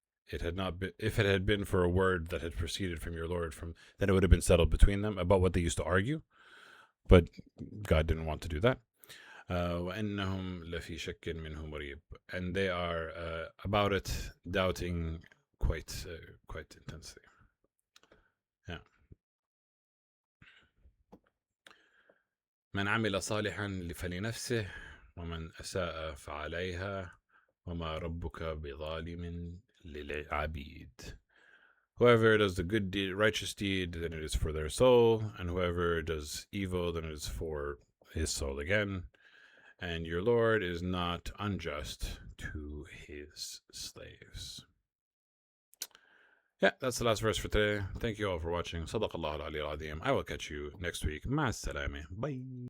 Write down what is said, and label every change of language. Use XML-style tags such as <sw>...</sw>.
<en>it had not been, if it had been for a word that had proceeded from your Lord, then it would have been settled between them about what they used to argue. But God didn't want to do that.</en> <ar>وَإِنَّهُمْ لَفِي شَكٍّ مِّنْهُ مُرِيبٍ,</ar> <en>and they are about it, doubting quite intensely. Yeah.</en> <ar>من عمل صالحا فلنفسه ومن أساء فعليها وما ربك بظالم للعبيد.</ar> <en>Whoever does the good deed, righteous deed, then it is for their soul, and whoever does evil, then it is for his soul again. And your Lord is not unjust to his slaves. Yeah, that's the last verse for today. Thank you all for watching.</en> <ar>صدق الله العلي العظيم.</ar> <en>I will catch you next week.</en> <ar>مع السلامة.</ar> <en>Bye.</en>